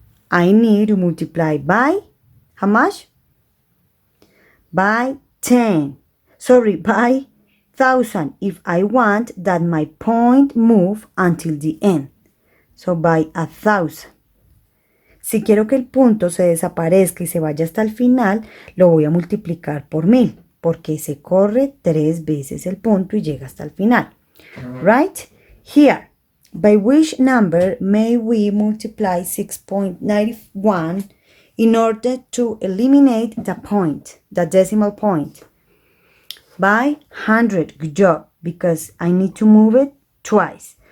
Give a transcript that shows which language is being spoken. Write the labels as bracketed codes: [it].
[en] I need to multiply by, how much? By 10. Sorry, by 1,000 if I want that my point move until the end. So by 1,000. [es] Si quiero que el punto se desaparezca y se vaya hasta el final, lo voy a multiplicar por 1000, porque se corre 3 veces el punto y llega hasta el final. [en] Right? Here, by which number may we multiply 6.91 in order to eliminate the point, the decimal point? By 100. Good job, because I need to move it twice.